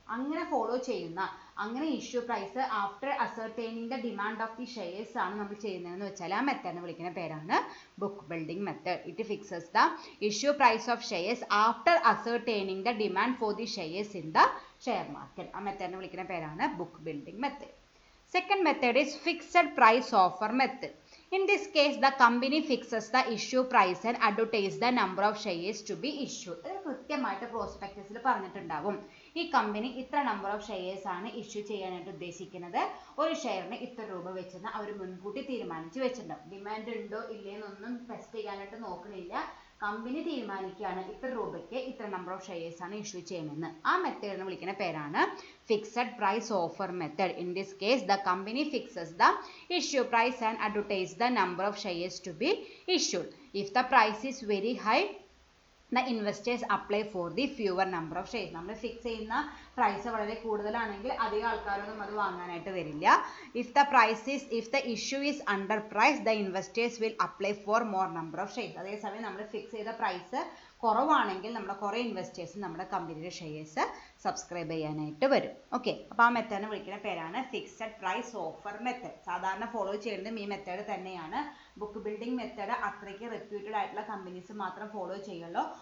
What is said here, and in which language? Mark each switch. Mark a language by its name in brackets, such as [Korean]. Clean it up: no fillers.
[Malayalam] അങ്ങനെ ഫോളോ ചെയ്യുന്ന, അങ്ങനെ issue price after ascertaining the demand of the shares ആണ് നമ്മൾ ചെയ്യുന്നതെന്ന് വെച്ചാൽ ആ മെത്തേഡിനെ വിളിക്കുന്ന പേരാണ് book building method. [English] It fixes the issue price of shares after ascertaining the demand for the shares in the share market. [Malayalam] ആ മെത്തേഡിനെ വിളിക്കുന്ന പേരാണ് book building method. [English] Second method is fixed price offer method. In this case, the company fixes the issue price and advertise the number of shares to be issued. [Malayalam] ഇത് കൃത്യമായിട്ട് പ്രോസ്പെക്ടസിൽ പറഞ്ഞിട്ടുണ്ടാവും. ഈ company ഇത്ര number of shares ആണ് issue ചെയ്യാനായിട്ട് ഉദ്ദേശിക്കുന്നത്, ഒരു ഷെയറിന് ഇത്ര രൂപ വെച്ചെന്ന് അവർ മുൻകൂട്ടി തീരുമാനിച്ച് വെച്ചിട്ടുണ്ടാവും. ഡിമാൻഡ് ഉണ്ടോ ഇല്ലേന്നൊന്നും ടെസ്റ്റ് ചെയ്യാനായിട്ട് നോക്കണില്ല. കമ്പനി തീരുമാനിക്കുകയാണ് ഇത്ര രൂപയ്ക്ക് ഇത്ര നമ്പർ ഓഫ് ഷെയർസ് ആണ് ഇഷ്യൂ ചെയ്യുന്നതെന്ന്. ആ മെത്തേഡിനെ വിളിക്കുന്ന പേരാണ് fixed price offer method. [English] In this case the company fixes the issue price and advertise the number of shares to be issued. If the price is very high the investors apply for the fewer number of shares. [Malayalam] നമ്മൾ fix ചെയ്യുന്ന price വളരെ കൂടുതലാണെങ്കിൽ അധികം ആൾക്കാരൊന്നും അത് വാങ്ങാനായിട്ട് വരില്ല. [English] if the issue is under price, the investors will apply for more number of shares. [Malayalam] അതേസമയം നമ്മൾ ഫിക്സ് ചെയ്ത പ്രൈസ് കുറവാണെങ്കിൽ നമ്മുടെ കുറേ ഇൻവെസ്റ്റേഴ്സ് നമ്മുടെ കമ്പനിയുടെ ഷെയർസ് സബ്സ്ക്രൈബ് ചെയ്യാനായിട്ട് വരും. ഓക്കെ, അപ്പോൾ ആ മെത്തേഡിനെ വിളിക്കുന്ന പേരാണ് ഫിക്സഡ് പ്രൈസ് ഓഫർ മെത്തേഡ്. സാധാരണ ഫോളോ ചെയ്യുന്നതും ഈ മെത്തേഡ് തന്നെയാണ്. ബുക്ക് ബിൽഡിംഗ് മെത്തേഡ് അത്രയ്ക്ക് റെപ്യൂട്ടഡ് ആയിട്ടുള്ള കമ്പനീസ് മാത്രം ഫോളോ ചെയ്യുള്ളൂ.